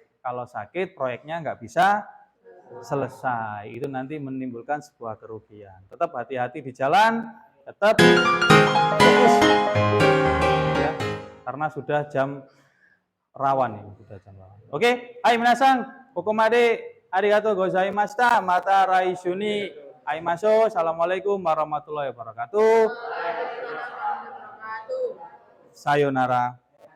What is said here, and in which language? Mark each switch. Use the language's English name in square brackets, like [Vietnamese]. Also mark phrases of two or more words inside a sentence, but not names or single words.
[Indonesian] Kalau sakit proyeknya nggak bisa selesai. Itu nanti menimbulkan sebuah kerugian. Tetap hati-hati di jalan. Tetap fokus. Ya, karena sudah jam rawan ini. Sudah jam rawan. Oke, [Japanese] はい皆さん. ここまでありがとうございました. また来週に会いましょう. [Arabic] السلام عليكم ورحمة الله وبركاته. [Japanese] Sayonara.